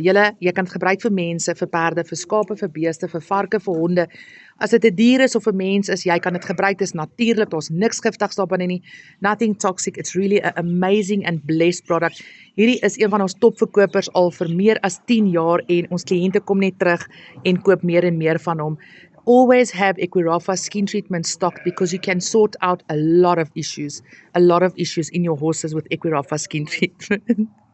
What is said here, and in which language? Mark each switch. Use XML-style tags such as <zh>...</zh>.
<af>Jy kan dit gebruik vir mense, vir perde, vir skape, vir beeste, vir varke, vir honde. As dit 'n dier is of 'n mens is, jy kan dit gebruik. Dit is natuurlik, daar's niks giftigs daarin nie.</af> <en>Nothing toxic. It's really an amazing and blessed product.</en> <af>Hierdie is een van ons topverkopers al vir meer as 10 jaar en ons kliënte kom net terug en koop meer en meer van hom.</af> <en>Always have Equirafa skin treatment stocked because you can sort out a lot of issues in your horses with Equirafa skin treatment.</en>